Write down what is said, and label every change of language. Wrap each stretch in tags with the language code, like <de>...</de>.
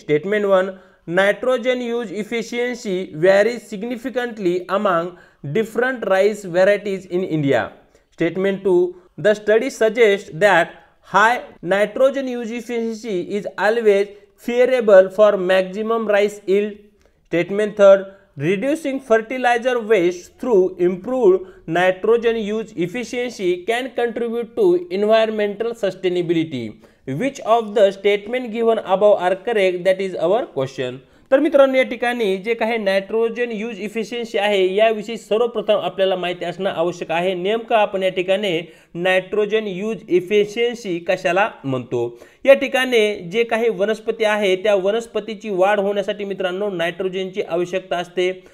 <en>Statement 1, nitrogen use efficiency varies significantly among different rice varieties in India. Statement 2, the study suggests that high nitrogen use efficiency is always favorable for maximum rice yield. Statement 3, reducing fertilizer waste through improved nitrogen use efficiency can contribute to environmental sustainability. Which of the statement given above are correct? That is our question.</en> <mr>तर मित्रांनो या ठिकाणी जे काही nitrogen use efficiency आहे याविषयी सर्वप्रथम आपल्याला माहिती असणं आवश्यक आहे। नेमकं आपण या ठिकाणी नायट्रोजन यूज इफिशियन्सी कशाला म्हणतो? या ठिकाणी जे काही वनस्पती आहे त्या वनस्पतीची वाढ होण्यासाठी मित्रांनो नायट्रोजनची आवश्यकता असते।</mr>